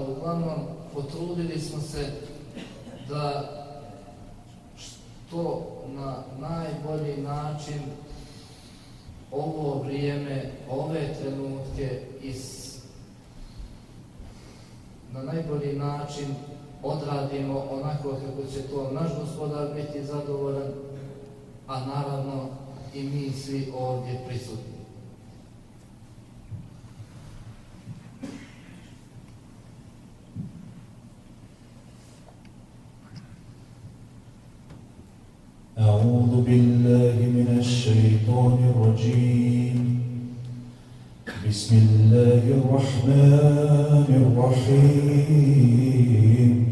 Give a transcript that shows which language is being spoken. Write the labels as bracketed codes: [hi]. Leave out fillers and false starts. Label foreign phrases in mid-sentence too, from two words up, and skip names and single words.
[bs] Uglavnom, potrudili smo se da što na najbolji način ovo vrijeme, ove trenutke na najbolji način odradimo onako kako će to naš Gospodar biti zadovoljan, a naravno i mi svi ovdje prisutni. [ar] أعوذ بالله من الشيطان الرجيم بسم الله الرحمن الرحيم